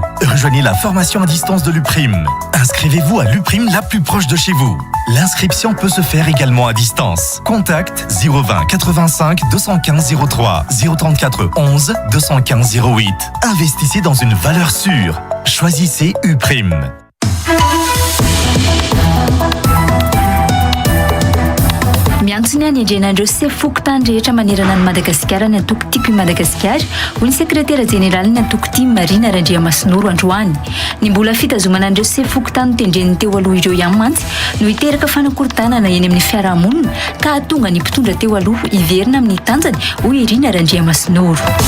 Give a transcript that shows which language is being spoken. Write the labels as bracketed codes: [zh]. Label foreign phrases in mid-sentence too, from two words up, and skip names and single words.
[fr] Rejoignez la formation à distance de l'UPRIM. Inscrivez-vous à l'UPRIM la plus proche de chez vous. L'inscription peut se faire également à distance. Contact 020 85 215 03 034 11 215 08. Investissez dans une valeur sûre. Choisissez UPRIM. [mg] Miantsony any andrenandreo sefokotany rehetra manerana ny Madagasikara ny antoko tiako i Madagasikara ho ny sekretera jeneraly ny antoko tia Marina Randriamasinoro androany. Ny mbola fitazomana andreo sefokotany tendren'ny teo aloha ireo ihany mantsy no hiteraka fanakorontanana eny amin'ny fiarahamonina ka hahatonga ny mpitondra teo aloha hiverina amin'ny tanjany ho Irina Randriamasinoro.